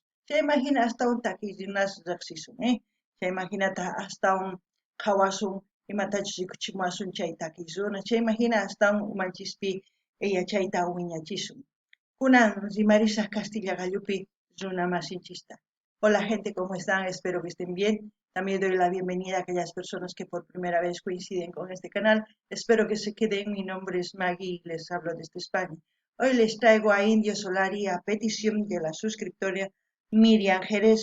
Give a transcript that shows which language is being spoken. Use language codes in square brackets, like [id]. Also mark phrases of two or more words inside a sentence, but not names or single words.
[qu] Chayman hina astawan takirinas riqsisun, chayman hinata astawan qhawasun imatachus rikuchimuasun chay takisuna chayman hina astawan umanchispi yachayta wiñachisun. Kunan rimarisaq Castilla Gallupi runa masinchista. [es] Hola gente, ¿cómo están? Espero que estén bien. También doy la bienvenida a aquellas personas que por primera vez coinciden con este canal. Espero que se queden. Mi nombre es Maggie y les hablo desde España. Hoy les traigo a Indio Solari a petición de la suscriptora Miriam Jerez.